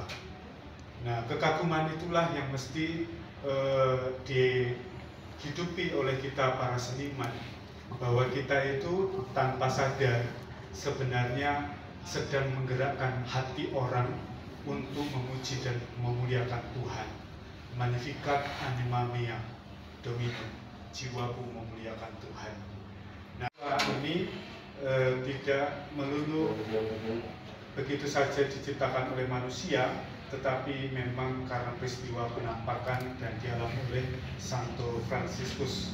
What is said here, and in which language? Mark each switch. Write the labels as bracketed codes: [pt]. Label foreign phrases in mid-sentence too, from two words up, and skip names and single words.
[id] Nah, kekaguman itulah yang mesti dihidupi oleh kita para seniman, bahwa kita itu tanpa sadar sebenarnya sedang menggerakkan hati orang untuk memuji dan memuliakan Tuhan. [la] Magnificat anima mea Dominum, [id] jiwaku memuliakan Tuhan. Nah, ini tidak melulu begitu saja diciptakan oleh manusia, tetapi memang karena peristiwa penampakan dan dialami oleh Santo Fransiskus.